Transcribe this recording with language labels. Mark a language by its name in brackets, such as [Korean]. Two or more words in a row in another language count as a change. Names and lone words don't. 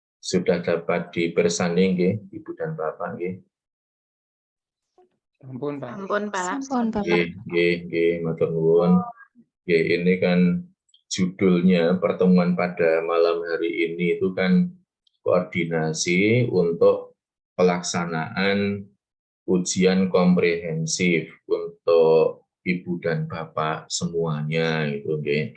[Indonesian] sudah dapat dipersani nggih, Ibu dan Bapak nggih. [Javanese] Ampun, Pak. Ampun, Pak. Sampun, Bapak. Nggih, matur nuwun. Nggih, [Indonesian] ini kan judulnya pertemuan pada malam hari ini itu kan koordinasi untuk pelaksanaan ujian komprehensif untuk Ibu dan Bapak semuanya itu nggih.